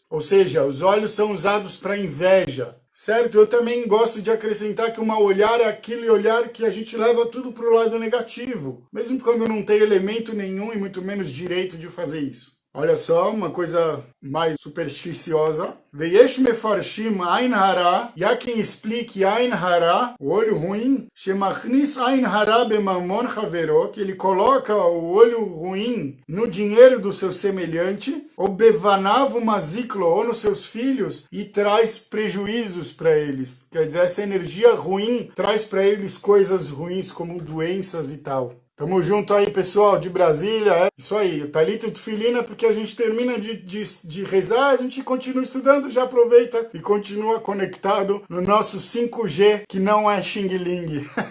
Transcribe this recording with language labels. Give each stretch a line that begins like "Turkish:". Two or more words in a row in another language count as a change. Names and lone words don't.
Portuguese: Ou seja, os olhos são usados para inveja. Certo? Eu também gosto de acrescentar que uma olhar é aquele olhar que a gente leva tudo para o lado negativo, mesmo quando não tem elemento nenhum e muito menos direito de fazer isso. Olha só, uma coisa mais supersticiosa.
Hebrew: ויש מפרשים עין הרע,
Portuguese: e há quem explique
Hebrew: עין הרע,
Portuguese: o olho ruim,
Hebrew: שמכניס עין הרע בממון חברו,
Portuguese: que ele coloca o olho ruim no dinheiro do seu semelhante, ou
Hebrew: בבניו מזיקו,
Portuguese: ou nos seus filhos, e traz prejuízos para eles. Quer dizer, essa energia ruim traz para eles coisas ruins como doenças e tal. Tamo junto aí, pessoal de Brasília. É isso aí, Talita e Tufilina, porque a gente termina de rezar, a gente continua estudando, já aproveita e continua conectado no nosso 5G, que não é Xing Ling.